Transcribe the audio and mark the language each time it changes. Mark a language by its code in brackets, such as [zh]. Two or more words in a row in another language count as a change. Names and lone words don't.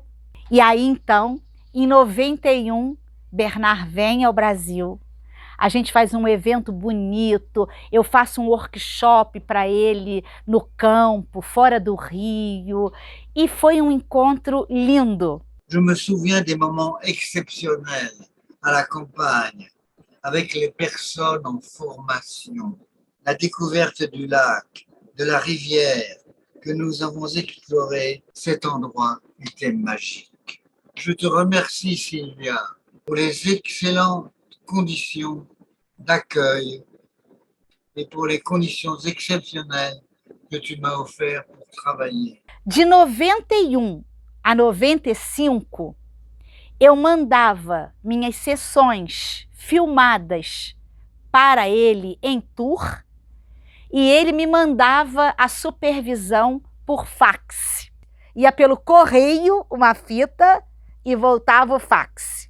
[pt] E aí, então, em 91, Bernard vem ao Brasil. A gente faz um evento bonito, eu faço um workshop para ele no campo, fora do Rio, e foi um encontro lindo. [fr] Je me souviens des moments exceptionnels à la campagne, avec les personnes en formation, la découverte du lac, de la rivière que nous avons exploré. Cet endroit était magique. Je te remercie, Sylvia, pour les excellentes conditions d'accueil et pour les conditions exceptionnelles que tu m'as offert pour travailler. [pt] De 91 a 95, eu mandava minhas sessões filmadas para ele em tour e ele me mandava a supervisão por fax. Ia pelo correio uma fita e voltava o fax.